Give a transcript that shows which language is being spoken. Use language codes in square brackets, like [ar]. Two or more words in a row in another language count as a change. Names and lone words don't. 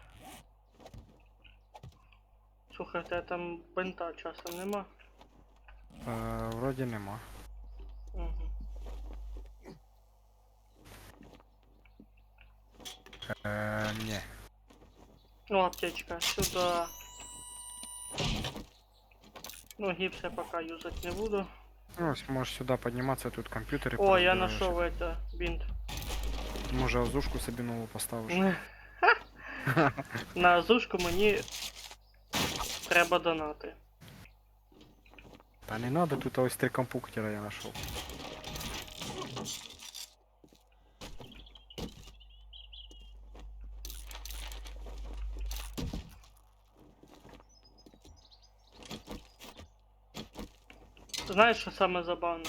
[uk] Слухай, у тебе там бинта часом нема? Вроді нема. Угу. Ні. Ну, аптечка, [ru] сюда. Ну, гипс я пока юзать не буду. [uk] Ну, ось можеш сюди підніматися, тут комп'ютери. [ru] О, я [uk] порозбираєш. [ru] нашел это, бинт. [uk] Може озушку собі нову поставиш. На азушку мені треба донати. Та [ru] не надо, [uk] тут ось 3 компуктера я знайшов. Знаєш, що саме забавне?